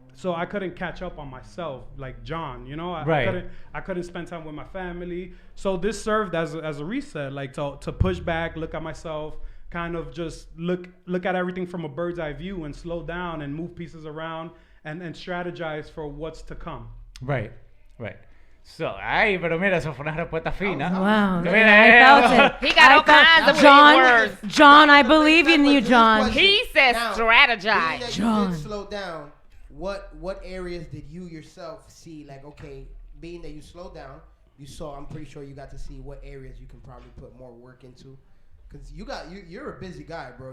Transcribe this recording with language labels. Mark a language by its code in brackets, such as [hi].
[en] So I couldn't catch up on myself, like John. You know, I couldn't spend time with my family. So this served as a reset, like to push back, look at myself, kind of just look at everything from a bird's eye view and slow down and move pieces around and strategize for what's to come. Right. [es] So, pero mira, eso fue una respuesta fina. [en] Wow. Mira, I felt it. He got all kinds of John, words. John, I believe in you, John. He says Now, strategize. being that John. You did slow down. What areas did you yourself see? Like, okay, being that you slowed down, you saw. I'm pretty sure you got to see what areas you can probably put more work into, because you're a busy guy, bro.